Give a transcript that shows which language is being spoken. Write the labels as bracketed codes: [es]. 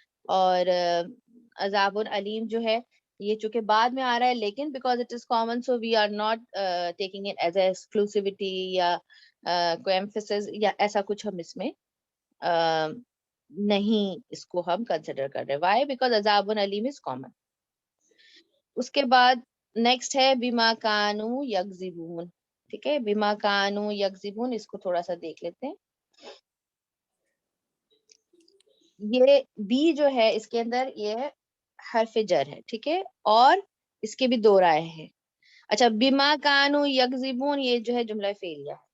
[ur] اور عذاب علیم جو ہے یہ چونکہ بعد میں آ رہا ہے, لیکن [en] because it is common so we are not taking it as a exclusivity [ur] یا کوئی ایمفیسس یا ایسا کچھ ہم اس میں نہیں اس کو ہم کنسیڈر کر رہے. [en] Why? Because عذاب علیم is common. [ur] اس کے بعد نیکسٹ ہے [ar] بما کانوا یکذبون. [ur] ٹھیک ہے, [ar] بما کانوا یکذبون, [ur] اس کو تھوڑا سا دیکھ لیتے ہیں. یہ بی جو ہے اس کے اندر یہ حرف جر ہے. ٹھیک ہے, اور اس کے بھی دو رائے ہیں. اچھا, [ar] بما کانوا یکذبون [ur] یہ جو ہے جملہ فعلیہ ہے.